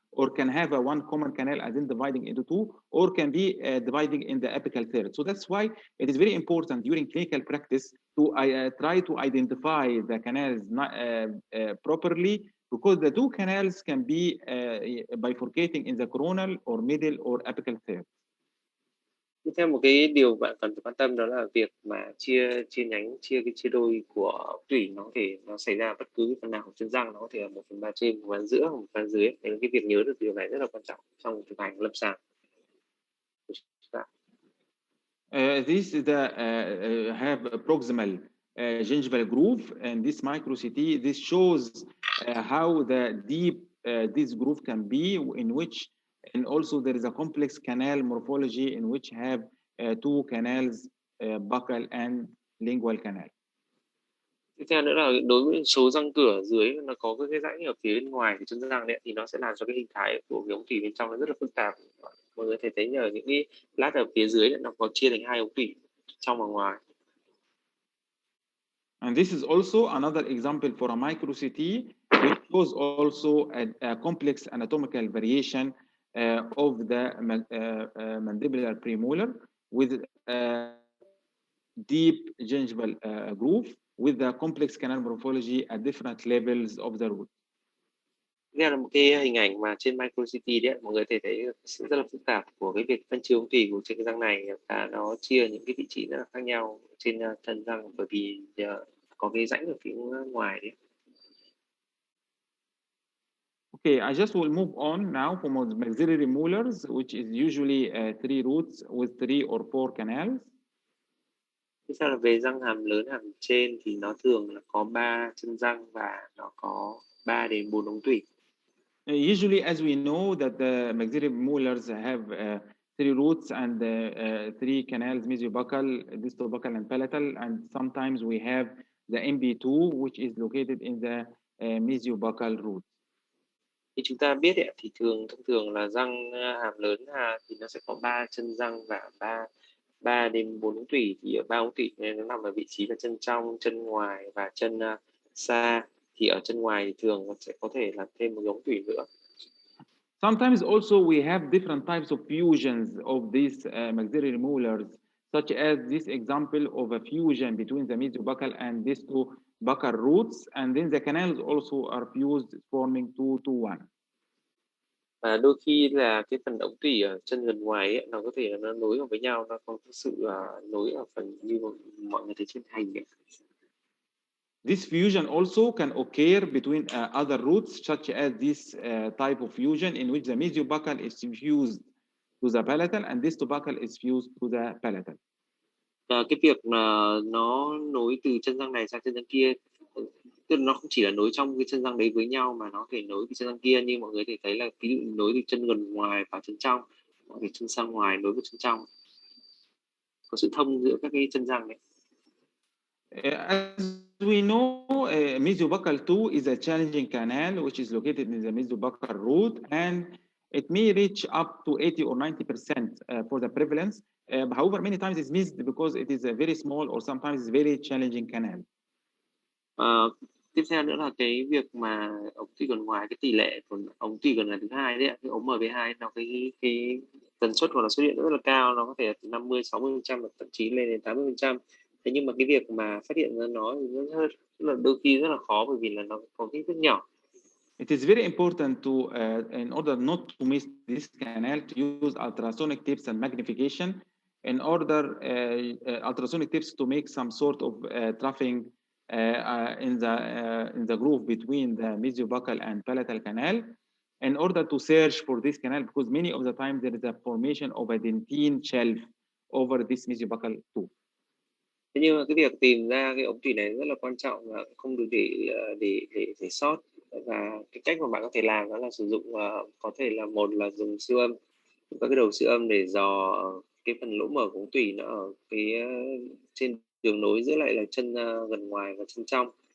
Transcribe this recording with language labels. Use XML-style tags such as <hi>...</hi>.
<en>or can have a one common canal and then dividing into two, or can be dividing in the apical third. So that's why it is very important during clinical practice to try to identify the canals properly, because the two canals can be bifurcating in the coronal or middle or apical third.</en> <vi>Tiếp theo một cái điều bạn cần phải quan tâm đó là việc mà chia cái chia đôi của ống tủy nó xảy ra bất cứ phần nào của chân răng, nó có thể là 1/3 trên, 1/3 giữa, 1/3 dưới. Nên cái việc nhớ được điều này rất là quan trọng trong thực hành lâm sàng.</vi> <en>This is the have a proximal gingival groove, and this micro CT, this shows how the deep this groove can be, in which, and also there is a complex canal morphology in which have two canals, buccal and lingual canal.</en> <vi>Tiếp theo nữa là đối với số răng cửa ở dưới, nó có cái rãnh ở phía bên ngoài của chân răng đấy, thì nó sẽ làm cho cái hình thái của cái ống tủy bên trong nó rất là phức tạp. Mọi người thấy nhờ những cái lát ở phía dưới nó có chia thành hai ống tủy trong và ngoài.</vi> <en>And this is also another example for a micro CT, which shows also a complex anatomical variation of the mandibular premolar with deep gingival groove with the complex canal morphology at different levels of the root.</en> <vi>Đây là một cái hình ảnh mà trên micro CT đấy, mọi người thấy sự rất là phức tạp của cái việc phân chia ống tủy của trên cái răng này, và nó chia những cái vị trí rất là khác nhau trên thân răng, bởi vì có cái rãnh ở phía ngoài đấy.</vi> <en>Okay, I just will move on now from maxillary molars, which is usually 3 roots with 3 or 4 canals.</en> <vi>Tiếp theo là về răng hàm lớn hàm trên, thì nó thường là có 3 chân răng và nó có 3 đến 4 ống tủy.</vi> <en>Usually, as we know, that the maxillary molars have 3 roots and 3 canals, mesiobuccal, distobuccal, and palatal, and sometimes we have the MB2, which is located in the mesiobuccal root.</en> <vi>Thì chúng ta biết ấy, thì thông thường là răng hàm lớn thì nó sẽ có 3 chân răng và 3 đến 4 ống tủy. Thì ở 3 ống tủy này nó nằm ở vị trí là chân trong, chân ngoài và chân xa. Thì ở chân ngoài thì thường sẽ có thể là thêm một ống tủy nữa.</vi> <en>Sometimes also we have different types of fusions of these maxillary molars, such as this example of a fusion between the mesiobuccal and distobuccal roots, and then the canals also are fused, forming 2 to 1.</en> <vi>Và đôi khi là cái phần ống tủy ở chân gần ngoài ấy, nó có thể là nó nối vào với nhau, nó có sự nối ở phần như mọi người thấy trên hình ấy.</vi> <en>This fusion also can occur between other roots, such as this type of fusion in which the mesiobuccal is fused to the palatal and distobuccal is fused to the palatal.</en> <vi>Cái việc mà nó nối từ chân răng này sang chân răng kia, tức là nó không chỉ là nối trong cái chân răng đấy với nhau, mà nó có thể nối từ chân răng kia, như mọi người thể thấy là ví dụ nối từ chân gần ngoài vào chân trong, hoặc là chân sang ngoài nối với chân trong, có sự thông giữa các cái chân răng đấy.</vi> <en>As we know, mesiobuccal 2 is a challenging canal which is located in the mesiobuccal root, and it may reach up to 80 or 90% for the prevalence. However, many times it's missed because it is a very small or sometimes it's very challenging canal.</en> <vi>Tiếp theo nữa là cái việc mà ống tủy gần ngoài, cái tỷ lệ của ống tủy gần ngoài thứ hai đấy, cái ống MB2, nó cái tần suất của nó xuất hiện rất là cao, nó có thể là từ 50-60%, thậm chí lên đến 80%. Thế nhưng mà cái việc mà phát hiện ra nó thì rất là đôi khi rất là khó, bởi vì là nó có kích thước nhỏ.</vi> <en>It is very important to, in order not to miss this canal, to use ultrasonic tips and magnification in order ultrasonic tips to make some sort of troughing in the groove between the mesiobuccal and palatal canal, in order to search for this canal, because many of the time there is a formation of a dentine shelf over this mesiobuccal tube.</en> <vi>Thế nhưng mà cái việc tìm ra cái ống tủy này rất là quan trọng và không được để sót. Và cái cách mà bạn có thể làm đó là sử dụng có thể là một là dùng siêu âm, các cái đầu siêu âm để dò cái phần lỗ mở của ống tủy nó ở phía trên đường nối giữa lại là chân gần ngoài và chân trong.</vi>